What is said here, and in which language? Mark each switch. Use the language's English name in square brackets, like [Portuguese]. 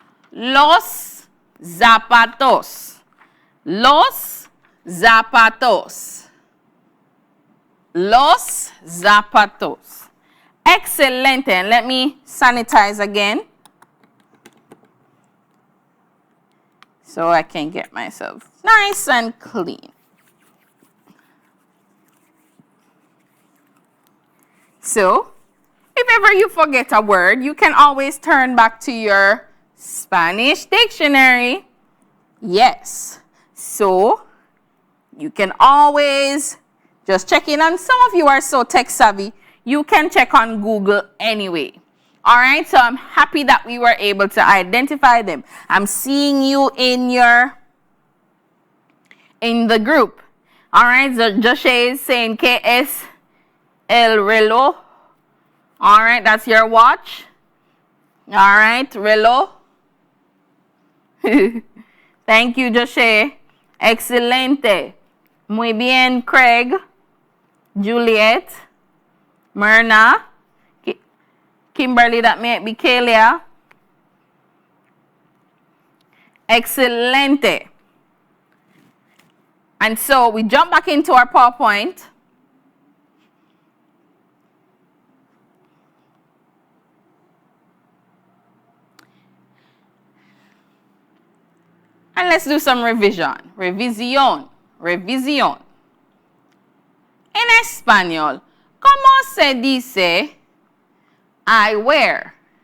[Spanish] Los zapatos, los zapatos, los zapatos. Excelente. [English] And let me sanitize again so I can get myself nice and clean. So, if ever you forget a word, you can always turn back to your Spanish dictionary. Yes. So, you can always just check in. And some of you are so tech savvy, you can check on Google anyway. All right, so I'm happy that we were able to identify them. I'm seeing you in the group. All right, so Joshua is saying ¿Qué es el reloj? All right, that's your watch. All right, reloj. Thank you, Joshua. Excelente. Muy bien, Craig, Juliet, Myrna, Kimberly, that may be Kalia. [Spanish] Excelente. [English] And so we jump back into our PowerPoint. And let's do some revision. [Spanish] Revisión. Revisión. En español, ¿cómo se dice I wear?